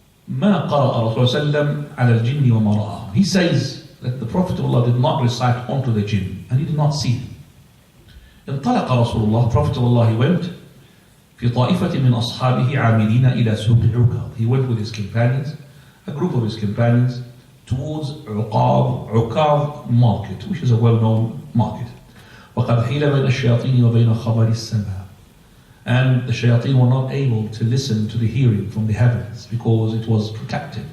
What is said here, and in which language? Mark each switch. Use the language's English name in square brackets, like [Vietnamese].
[Arabic] ما قرأ رسول الله صلى الله عليه وسلم على الجن وما رآه. [English] He says that the Prophet of Allah did not recite onto the jinn and he did not see them. [Arabic] انطلق رسول الله. [English] Prophet of Allah, he went [Arabic] في طائفة من أصحابه عاملين إلى سوق عكاظ. [English] He went with his companions, a group of his companions, towards Uqab market, which is a well-known market. [Arabic] وقد حيل بين الشياطين وبين خبر السماء. [English] And the shayateen were not able to listen to the hearing from the heavens because it was protected.